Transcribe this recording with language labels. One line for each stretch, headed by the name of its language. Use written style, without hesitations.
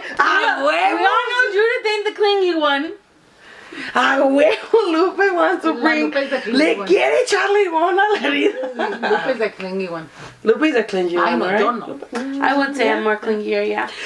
English: We all know Judith ain't the clingy one. A huevo, Lupe wants to bring.
Spanish: Le quiere echar limón a la herida.
English: Lupe is the clingy one. Lupe is a clingy one, right?
Spanish: Yo no.
English: I would say I'm more clingier, yeah.